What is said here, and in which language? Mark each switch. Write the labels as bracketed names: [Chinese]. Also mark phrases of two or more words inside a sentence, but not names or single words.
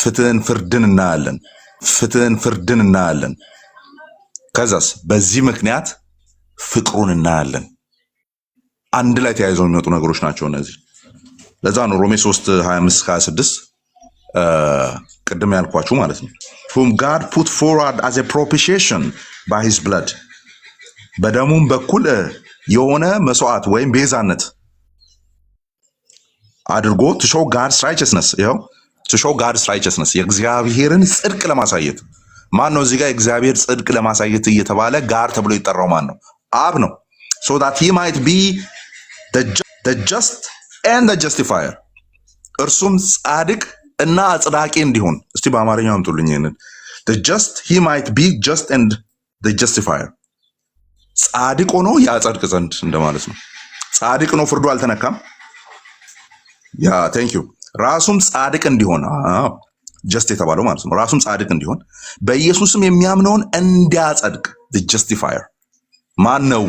[Amharic] ፍትህን ፍርድን እናያለን። ከዛስ በዚህ ምክንያት ፍቅሩን እናያለን። አንድ ላይ ተያይዘው የሚመጡ ነገሮች ናቸው እነዚህ። ለዛ ነው ሮሜ 3:25-26 ቅድም ያልኳችሁ ማለት ነው። [English] whom God put forward as a propitiation by his blood [Amharic] በደሙም በኩል የሆነ መስዋዕት ወይም ቤዛነት አድርጎ [English] to show God's righteousness to show God's righteousness [Amharic] የእግዚአብሔርን ጽድቅ ለማሳየት። ማን ነው እዚህ ጋር የእግዚአብሔር ጽድቅ ለማሳየት እየተባለ ጋር ተብሎ ይጠራው? ማን ነው? አብ ነው። [English] so that he might be the just and the justifier [Amharic] እርሱም ጻድቅ እና አጽዳቂ እንዲሆን። እስቲ በአማርኛው አምጡልኝ ይሄንን [English] the just he might be just and the justifier [Amharic] ጻድቅ ሆኖ ያጸድቅ ዘንድ እንደማለት ነው። ጻድቅ ነው፣ ፍርዱ አልተነካም። ያ [English] thank you [Amharic] ራሱም ጻድቅ እንዲሆን ጀስት የተባለው ማለት ነው። ራሱም ጻድቅ እንዲሆን በኢየሱስም የሚያምነውን እንዲያጸድቅ [English] the justifier [Amharic] ማን ነው?